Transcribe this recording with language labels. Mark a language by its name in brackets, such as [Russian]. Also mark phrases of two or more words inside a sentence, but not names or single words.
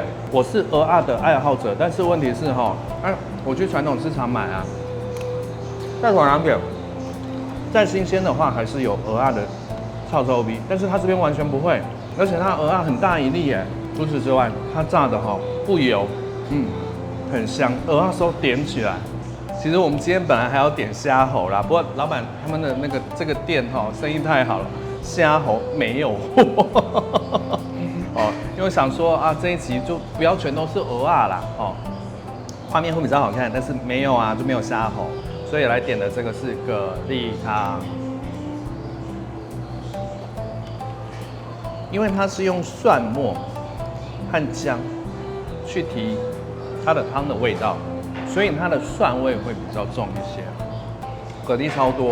[Chinese] 我是蚵仔的愛好者，但是問題是我去傳統市場買啊，再往南點，再新鮮的話還是有蚵仔的臭臭味，但是它這邊完全不會，而且它蚵仔很大一粒耶。除此之外，它炸的不油，很香，蚵仔酥點起來， 其實我們今天本來還要點蝦猴啦，不過老闆他們的這個店生意太好了，蝦猴沒有貨哦，因為想說啊這一集就不要全都是蚵仔啦哦，畫面會比較好看，但是沒有啊就沒有蝦猴，所以來點的這個是蛤蜊湯，因為它是用蒜末和薑去提它的湯的味道。所以它的蒜味会比較重一些，蛤蜊超多。